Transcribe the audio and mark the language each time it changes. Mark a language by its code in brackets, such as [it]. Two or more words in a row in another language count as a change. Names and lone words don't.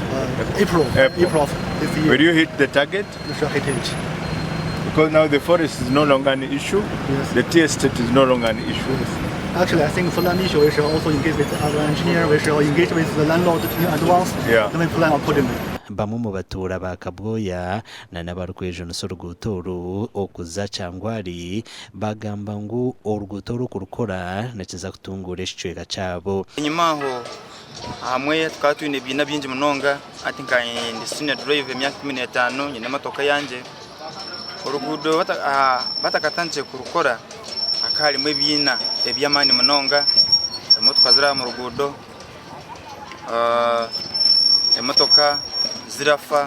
[en] April of this year. Will you hit the target? We shall hit it. Because now the forest is no longer an issue. Yes. The tea estate is no longer an issue. Actually, I think for land issue, we should also engage with our engineer. We should engage with the landlord in advance. Yeah. Then we plan accordingly. [nyo] Bamwe mu batuura ba Kabwoya n'abarukwejonesa oruguuto oru okuza Kyangwari bagamba ngu oruguuto oru kurukora nekiza kutunguura ekicweka kyabo. Enyuma aho hamwe tukaba tuyina ebiina bingi munonga ati nka ndi [en] senior drive [nyo] emyaka 15 nyina emotoka yanje oruguudo batakatandise kurukora akalimu ebiina eby'amaani munonga emotoka ziri mu ruguudo emotoka zirafa.